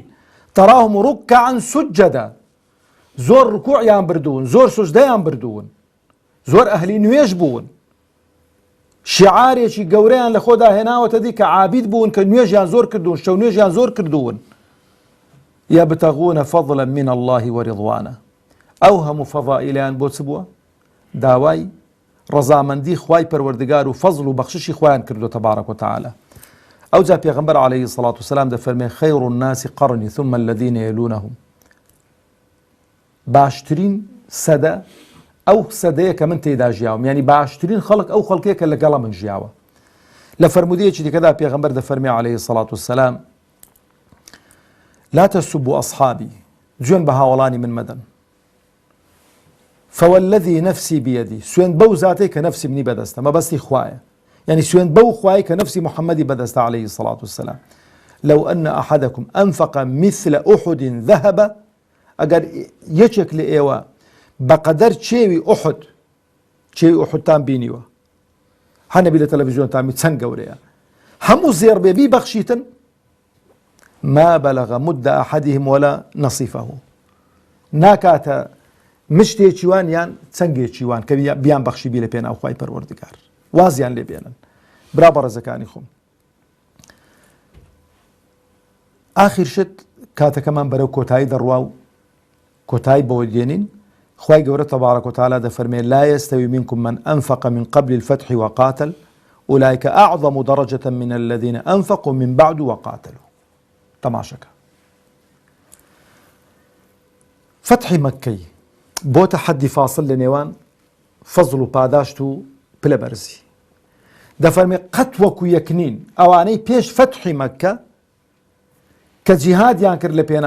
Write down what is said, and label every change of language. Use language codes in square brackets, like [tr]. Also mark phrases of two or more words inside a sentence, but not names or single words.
[ckb] تەراهم ڕوکعەن سوجەدا، زۆر ڕکوعیان بردوون، زۆر سوجدەیان بردوون، زۆر ئەهلی نوێژ بوون، شیعارێکی گەورەیان لە خۆدا هێناوەتە دی کە عابید بوون، کە نوێژیان زۆر کردوون، شەو نوێژیان زۆر کردوون. [ar] یەبتەغوونە فەضلا من الله وەرضوانە. [ckb] ئەو هەموو فەضائیلیان بۆ چ بووە؟ داوای ڕەزامەندی خوای پەروەردگار و فەضل و بەخششی خۆیان کردو [ar] تەبارەک وتەعالە. [ckb] ئەوجا پێغەمبەر [ar] عەلەیهی سەڵات وسەلام [ckb] دەفەرمێ [ar] خەیر الناس قەرنی ثم الذین یەلونەهم، [ckb] باشترین سەدە ئەو سەدەیە کە من تێدا ژیاوم، یعنی باشترین خەڵک ئەو خەڵکەیە کە لەگەڵە من ژیاوە. لە فەرمودەیەکی دیکەدا پێغەمبەر دەفەرمێ [ar] عەلەیهی سەڵات وسەلام لا تسبوا أصحابي، [ckb] جوێن بە هاوڵانی من مەدەن، [ar] فوالذي نفسي بيدي، [ckb] سوێن بەو زاتەی کە نەفسی منی بەدەستە، مەبەستی خوایە، یعنی سوێن بەو خوای کە نەفسی محەممەدی بەدەستە [ar] عەلەیهی الصلاة والسلام. لو أن أحدكم أنفق مثل أحد ذهب، [ckb] ئەگەر یەکێک لە ئێوە بەقەدەر چێوی ئوحد، چێوی ئوحدتان بینیوە، هەنەبی لە تەلەڤیزیۆنتان چەند گەورەیە، هەموو زێڕ بێ بیبەخشیتن، [ar] ما بلغ مد أحدهم ولا نصيفه، [ckb] ناکاتە مشتێکی وان یان چەنگێکی وان کە بیان بەخشی بی لە پێناو خوای پەروەردگار، وازیان لێ بێنن. برا بەڕێزەکانی خۆم، ئاخر شت کاتەکەمان بەرەو کۆتایی دەڕوا و کۆتایی بەوە دێنین. خوای گەورە [ar] تەبارەک وتەعالە دەفەرمێ لا يستوي منكم من أنفق من قبل الفتح وقاتل أولئك أعظم درجة من الذين أنفقوا من بعد وقاتلوا. [ckb] تەماشەکە فتحی مەککەی بۆتە حەدی فاصل لە نێوان فەزڵ و پاداشت و پلەبەرزی. دەفەرمێ قەت وەکو یەکنین ئەوانەی پێش فتحی مەککە کە جیهادیان کرد لە پێناو